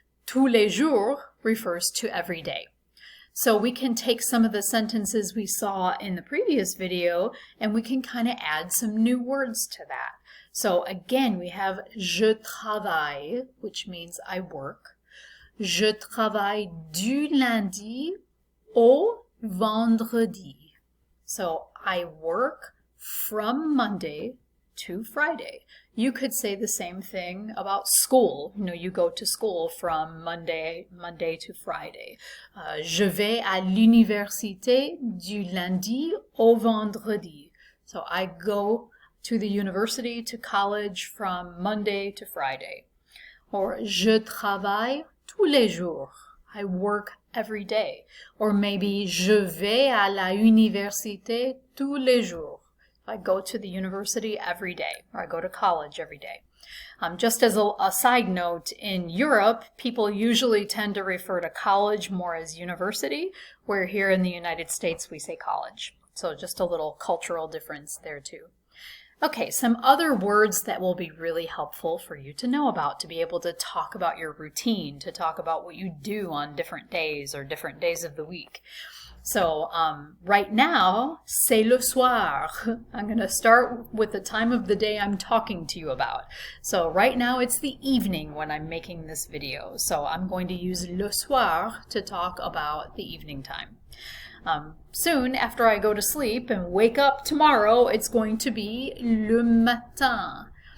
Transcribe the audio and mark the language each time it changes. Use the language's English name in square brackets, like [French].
[French] Tous les jours [English] refers to every day. So we can take some of the sentences we saw in the previous video and we can kind of add some new words to that. So again, we have [French] je travaille, [English] which means I work. [French] Je travaille du lundi au vendredi. [English] So I work from Monday to Friday. You could say the same thing about school. You know, you go to school from Monday to Friday. [French] Je vais à l'université du lundi au vendredi. [English] So I go to the university, to college from Monday to Friday. Or [French] je travaille tous les jours. [English] I work every day. Or maybe [French] je vais à la université tous les jours. [English] I go to the university every day, or I go to college every day. Just as a side note, in Europe, people usually tend to refer to college more as university, where here in the United States we say college. So just a little cultural difference there too. Okay, some other words that will be really helpful for you to know about, to be able to talk about your routine, to talk about what you do on different days or different days of the week. So right now, [French] c'est le soir. [English] I'm going to start with the time of the day I'm talking to you about. So right now it's the evening when I'm making this video. So I'm going to use le soir to talk about the evening time. Soon after I go to sleep and wake up tomorrow, it's going to be le matin.